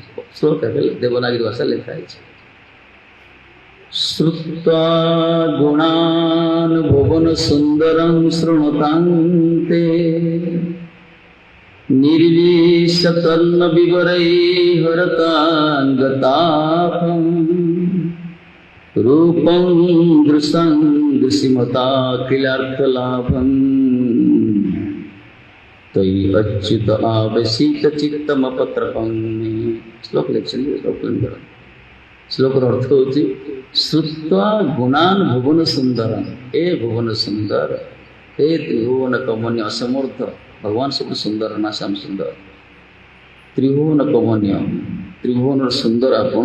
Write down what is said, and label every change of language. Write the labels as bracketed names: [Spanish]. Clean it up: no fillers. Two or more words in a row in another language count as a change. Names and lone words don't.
[Odia] ଶ୍ଲୋକ ଦେବନାଗରୀ ଭାଷା ଲେଖା ହେଇଛି। [Sanskrit] ଶ୍ରୁତ୍ୱା ଗୁଣାନ୍ ଭୁବନ ସୁନ୍ଦରଂ ଶୃଣୁତାନ୍ତେ ନିର୍ବିଶତନ୍ନ ବିବରୈଃ ହରତାଙ୍ଗତାପଂ रूपं दृशं दृशिमताखिलार्थलाभं तयि अच्युत आवसीत चित्तमपत्रपं। [Odia] ଶ୍ଲୋକ ଲିଖିଛନ୍ତି, ଶ୍ଲୋକର ଅର୍ଥ ହେଉଛି ଶ୍ରୁତ୍ୱା ଗୁଣାନ୍ ଭୁବନ ସୁନ୍ଦର, ଏ ଭୁବନ ସୁନ୍ଦର, ଏ ତ୍ରିଭୁବନ କମନୀୟ ଅସମର୍ଥ ଭଗବାନ ସବୁ ସୁନ୍ଦର ନା ଶ୍ୟାମ ସୁନ୍ଦର। ତ୍ରିଭୁବନ କମନୀୟ, ତ୍ରିଭୁବନର ସୁନ୍ଦର ଆପଣ।